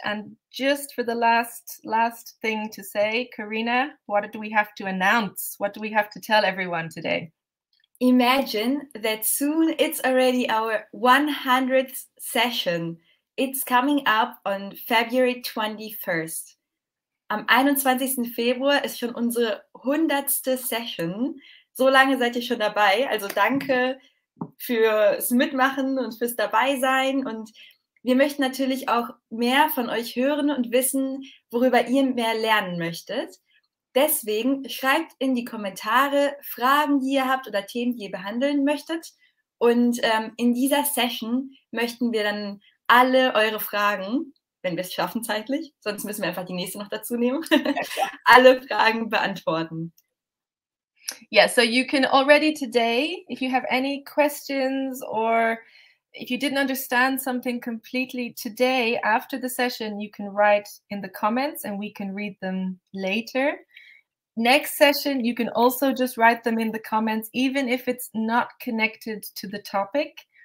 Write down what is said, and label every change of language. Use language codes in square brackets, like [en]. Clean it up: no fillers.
[en] And just for the last thing to say, Karina, what do we have to announce? What do we have to tell everyone today? Imagine that soon it's already our 100th session. It's coming up on February 21st. [de] Am 21. Februar ist schon unsere 100. Session. So lange seid ihr schon dabei. Also danke fürs Mitmachen und fürs Dabeisein. Und wir möchten natürlich auch mehr von euch hören und wissen, worüber ihr mehr lernen möchtet. Deswegen schreibt in die Kommentare Fragen, die ihr habt oder Themen, die ihr behandeln möchtet. Und in dieser Session möchten wir dann alle eure Fragen, wenn wir es schaffen zeitlich, sonst müssen wir einfach die nächste noch dazu nehmen, alle Fragen beantworten. [en] Yeah, so you can already today, if you have any questions or if you didn't understand something completely today after the session, you can write in the comments and we can read them later. Next session, you can also just write them in the comments, even if it's not connected to the topic.